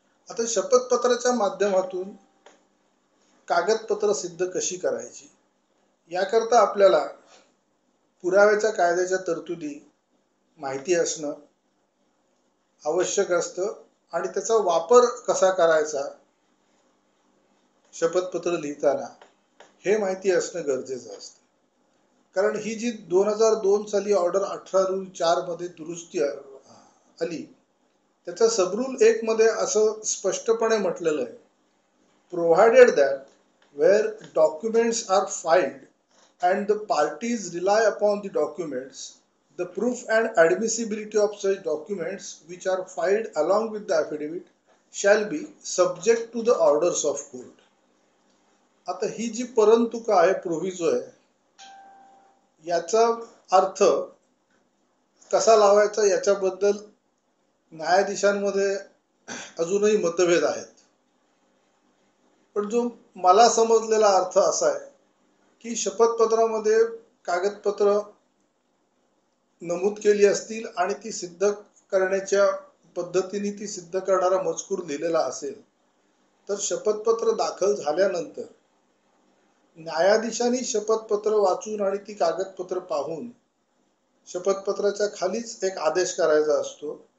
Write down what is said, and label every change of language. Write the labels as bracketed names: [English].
[Marathi] आता शपथपत्राच्या माध्यमातून कागदपत्र सिद्ध कशी करायची याकरता आपल्याला पुराव्याच्या कायद्याच्या तरतुदी माहिती असणं आवश्यक असतं आणि त्याचा वापर कसा करायचा शपथपत्र लिहिताना हे माहिती असणं गरजेचं असतं. कारण ही जी 2002 साली ऑर्डर 18/4 मध्ये दुरुस्ती आली त्याच्या सबरूल 1 मध्ये असं स्पष्टपणे म्हटलेलं आहे, [English] Provided that where documents are filed and the parties rely upon the documents, the proof and admissibility of such documents which are filed along with the affidavit shall be subject to the orders of court. [Marathi] आता ही जी परंतुका आहे, प्रोव्हिजो आहे, याचा अर्थ कसा लावायचा याच्याबद्दल न्यायाधीशांमध्ये अजूनही मतभेद आहेत. पण जो मला समजलेला अर्थ असा आहे की शपथपत्रामध्ये कागदपत्र नमूद केली असतील आणि ती सिद्ध करण्याच्या पद्धतीने ती सिद्ध करणारा मजकूर लिहिलेला असेल तर शपथपत्र दाखल झाल्यानंतर न्यायाधीशांनी शपथपत्र वाचून आणि ती कागदपत्र पाहून शपथपत्राच्या खालीच एक आदेश करायचा असतो